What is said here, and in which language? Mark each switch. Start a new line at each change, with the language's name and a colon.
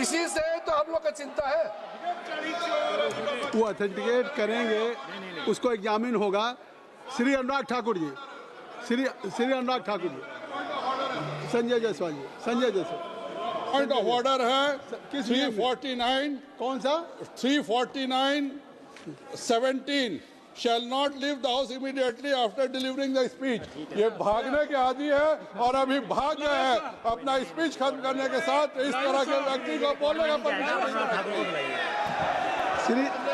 Hindi: इसी से तो हम लोग का चिंता है। वो ऑथेंटिकेट करेंगे, उसको एग्जामिन होगा। श्री अनुराग ठाकुर जी, श्री अनुराग ठाकुर जी, संजय जायसवाल जी, Sanjay Jaiswal. Point of order है किस 349, कौन सा?
English: 349(17) shall not leave the house immediately after delivering the speech।
Hindi: ये भागने के आदि है और अभी भाग गए हैं। अपना स्पीच खत्म करने के साथ इस तरह के व्यक्ति को बोलने का परमिशन नहीं।